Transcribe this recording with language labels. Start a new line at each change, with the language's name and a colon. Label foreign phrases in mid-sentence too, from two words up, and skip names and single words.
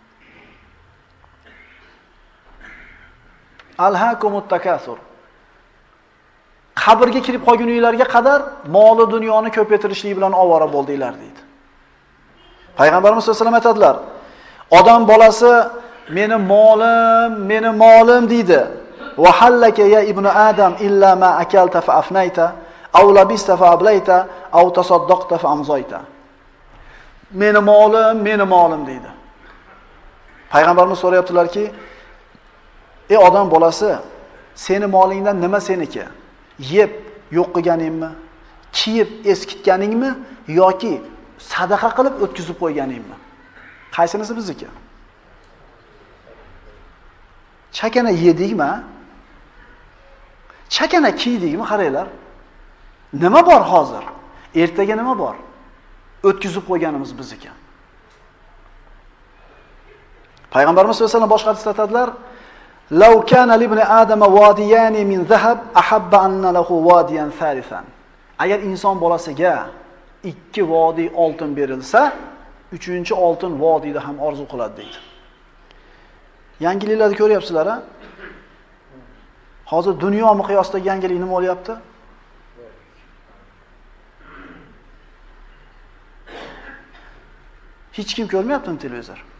Arabic: ألهاكم التكاثر.
Uzbek: Qabrga kirib qolguninglarga qadar moli dunyoni ko'paytirishlik bilan ovora bo'ldinglar deydi. Payg'ambarimiz
Arabic: صلى الله عليه وسلم
Uzbek: aytadilar: odam bolasi meni molim deydi.
Arabic: وهل لك يا ابن آدم إلا ما أكلت فأفنيت أو لبست فأبليت أو تصدقت فأمضيت.
Uzbek: Meni molim deydi. Payg'ambarimiz so'rayaptilarki, ey odam bolasi, seni molingdan nima seniki? Yeb yo'q qilganingmi? Kiyib eskitganingmi yoki sadaqa qilib o'tkazib qo'yganingmi? Qaysinisi bizniki? Chakana yedikmi? Chakana kiydikmi? Qaranglar. Nima bor hozir? Ertaga nima bor? O'tkazib qo'yganimiz biz ekan. Payg'ambarimiz
Arabic: صلى الله عليه وسلم
Uzbek: boshqa hadisda aytadilar:
Arabic: "لو كان لابن آدم واديان من ذهب لأحب أن له واديا ثالثا."
Uzbek: Agar inson bolasiga 2 vodiy oltin berilsa, 3-chi oltin vodiyda ham orzu qiladi deydi. Yangiliklarni ko'ryapsizlar-a? Hozir dunyo miqyosidagi yangilik nima bo'lyapti? Hech kim ko'rmayaptimi televizor?